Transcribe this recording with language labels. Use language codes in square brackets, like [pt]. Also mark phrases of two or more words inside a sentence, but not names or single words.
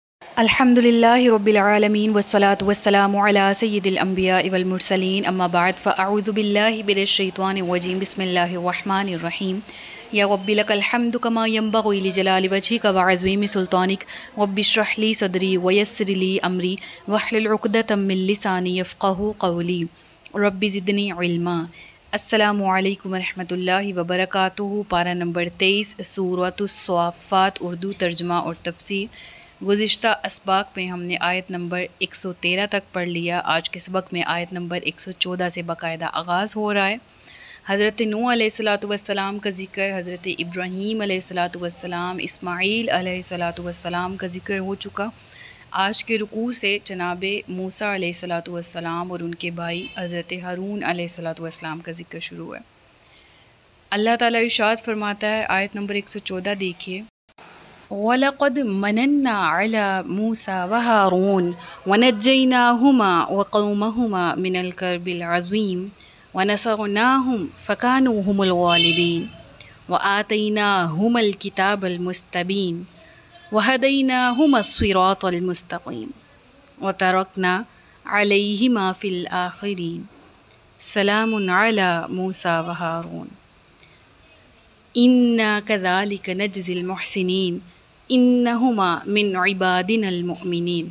[ar] الحمد لله رب العالمين والصلاة والسلام على سيد الأنبياء والمرسلين أما بعد فأعوذ بالله من الشيطان الرجيم بسم الله الرحمن الرحيم يا رب لك الحمد كما ينبغي لجلال وجهك وعظيم سلطانك رب اشرح لي صدري ويسر لي أمري واحلل عقدة من لساني يفقهوا قولي رب زدني علما. السلام عليكم رحمة الله وبركاته. [ur] پارہ نمبر 23 سورۃ الصافات اردو ترجمہ اور تفسیر. گزشتہ اسباق میں ہم نے آیت نمبر 113 تک پڑھ لیا. آج کے سبق میں آیت نمبر 114 سے باقاعدہ آغاز ہو رہا ہے. حضرت نوح [ar] عليه الصلاة والسلام [ur] کا ذکر، حضرت ابراہیم [ar] عليه الصلاة والسلام, [ur] اسماعیل [ar] عليه الصلاة والسلام [ur] کا ذکر ہو چکا. آج کے رکوع سے جنابِ موسیٰ [ar] عليه الصلاة والسلام [ur] اور ان کے بھائی حضرت ہارون [ar] عليه الصلاة والسلام [ur] کا ذکر شروع ہے. اللہ تعالیٰ ارشاد فرماتا ہے، آیت نمبر 114 دیکھیے, [ar] ولقد مننا على موسى و هارون ونجيناهما و قومهما من الكرب العظيم و نصرناهم فكانوا هم الغالبين و آتيناهما الكتاب المستبين و هديناهما الصراط المستقيم و تركنا عليهما في الآخرين سلام على موسى و هارون إنا كذلك نجزي المحسنين إنهما من عبادنا المؤمنين.